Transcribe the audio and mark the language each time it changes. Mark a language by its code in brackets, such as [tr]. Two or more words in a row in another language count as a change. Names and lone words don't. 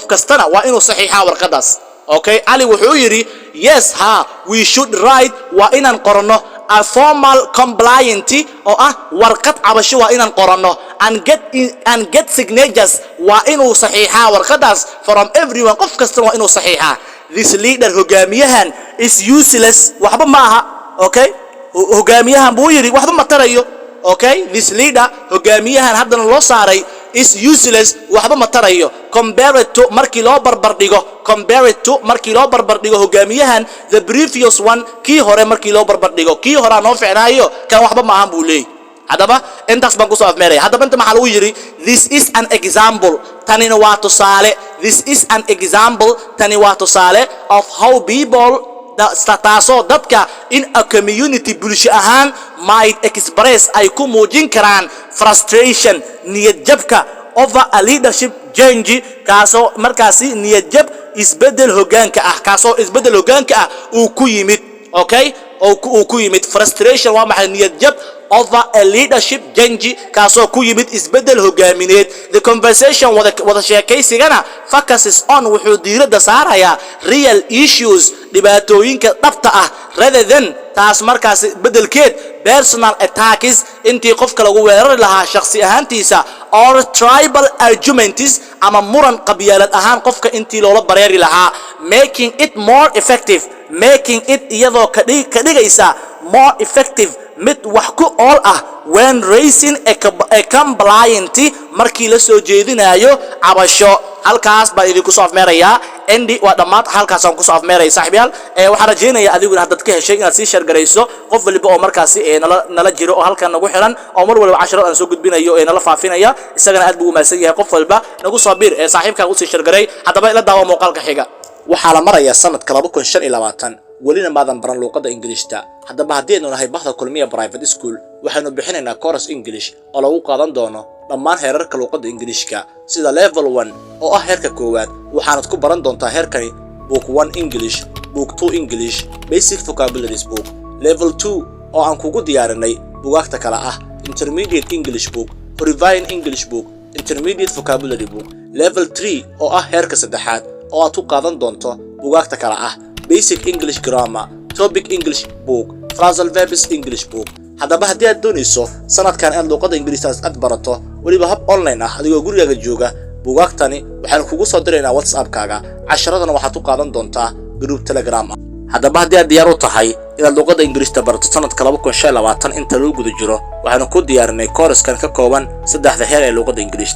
[so] kastana waa inuu saxiixa warqadaas okay Ali wuxuu yiri yes ha [en] we should write [so] waa inaan qorno a [en] formal complaint [so] oo ah warqad cabasho waa inaan qorno [en] and get signatures [so] waa inuu saxiixa warqadaas [en] from everyone [so] qof kastana waa inuu saxiixa [en] this leader [so] hogaamiyahan [en] is useless [so] waxba ma aha okay hogaamiyahan buu yiri waxba ma tarayo okay [en] this leader [so] hogaamiyahan haddana loo saaray [en] is useless [so] waxba ma tarayo [en] compared to [so] markii loo barbar dhigo hogaamiyahan [en] the previous one [so] kii hore markii loo barbar dhigo kii hore noo ficnaayo kan waxba ma ahan buu leeyahay hadaba intaas baan ku soo afmeeray hadaba inta maxaa lagu yiri [en] this is an example [so] tani waa tusaale [en] of how people [so] taasoo dadka [en] in a community [so] bulsho ahaan [en] might express [so] ay ku muujin karaan frustration niyad jabka [en] over a leadership change [so] kaasoo markaasi niyad jab isbedel hogaanka ah uu ku yimid okay uu ku yimid frustration waa maxay niyad jab [en] over a leadership change [so] kaasoo ku yimid isbedel hogaamineed. [en] The conversation [so] wada sheekaysigana [en] focuses on [so] wuxuu diiradda saarayaa [en] real issues [so] dhibaatooyinka dhabta ah [en] rather than [so] taas markaas bedelkeed [en] personal attacks [so] intii qofka lagu weerari lahaa shakhsi ahaantiisa [en] or tribal arguments [so] ama muran qabyaalad ahaan qofka intii loola bareeri lahaa. [en] Making it more effective, making it [so] iyadoo ka dhigaysa [en] more effective [so] mid wax ku ool ah [en] when raising a complaint [so] markii la soo jeedinayo cabasho. halkaas baa idinku soo afmeeraya endi waa dhamaad halkaas aan ku soo afmeeray saaxiibayaal waxaan rajeynayaa adiguna hadad ka heshay inaad si share gareyso qof waliba oo markaasi nala jiro oo halkan nagu xiran oo mar waliba 10 aan soo gudbinayo nala faafinaya isagana aad buu maasan yahay qof walba nagu soo biir saaxiibkaaga u sii share garay hadaba ila daawo muuqaalka xiga. waxaa la marayaa sanadka 2025 welina maadan baran luqadda Ingiriishta. haddaba haddii aynu nahay bahda kulmiye [en] private school [so] waxaanu bixinaynaa [en] course English [so] oo lagu qaadan doono dhammaan heerarka luqadda Ingiriishka sida level 1 oo ah heerka koowaad. waxaanad ku baran doontaa heerkani [en] book 1 English, book 2 English, basic vocabularies book, [so] level 2 oo aan kugu diyaarinay buugaagta kala ah [en] intermediate English book, revising English book, intermediate vocabulary book, [so] level 3 oo ah heerka saddexaad oo aad ku qaadan doonto buugaagta kala ah [en] basic English grammar, topic English book, phrasal verbs English book. [so] haddaba haddii aad doonayso sanadkan aad luqadda Ingiriiska aad barato waliba hab online ah adigoo gurigaaga jooga buugaagtani waxaan kugu soo diraynaa WhatsApp-kaaga casharadana waxaad ku qaadan doontaa group Telegram. haddaba haddii aad diyaar u tahay inaad luqadda Ingiriiska barato sanadka 2025 inta lagu guda jiro waxaanu ku diyaarinay course-kan ka kooban 3 heer ee luqadda Ingiriiska.